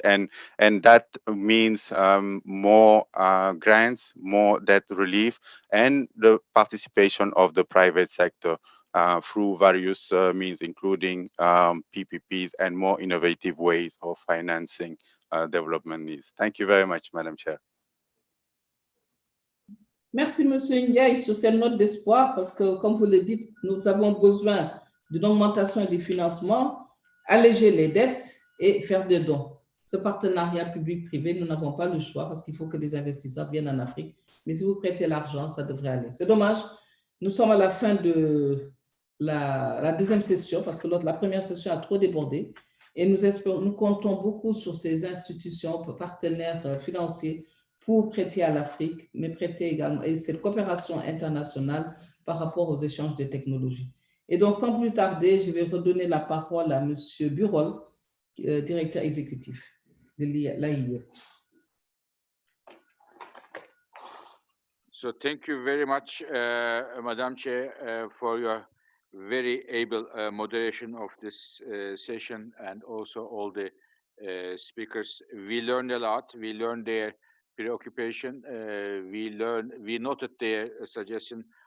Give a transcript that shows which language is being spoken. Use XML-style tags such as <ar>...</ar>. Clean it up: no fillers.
<en>And that means more grants, more debt relief, and the participation of the private sector through various means, including PPPs and more innovative ways of financing development needs. Thank you very much, Madam Chair.</en> <fr>Merci, Monsieur Ndiaye, sur cette note d'espoir, parce que, comme vous le dites, nous avons besoin d'une augmentation des financements, alléger les dettes et faire des dons. Ce partenariat public-privé, nous n'avons pas le choix parce qu'il faut que des investisseurs viennent en Afrique. Mais si vous prêtez l'argent, ça devrait aller. C'est dommage. Nous sommes à la fin de la deuxième session parce que la première session a trop débordé. Et nous comptons beaucoup sur ces institutions, partenaires financiers, pour prêter à l'Afrique, mais prêter également, et cette coopération internationale par rapport aux échanges de technologies. Et donc, sans plus tarder, je vais redonner la parole à M. Burol, directeur exécutif de l'AIE.</fr> <en>So thank you very much, Madam Chair, for your very able moderation of this session, and also all the speakers. We learned a lot. We learned their preoccupation. We noted their suggestion.</en>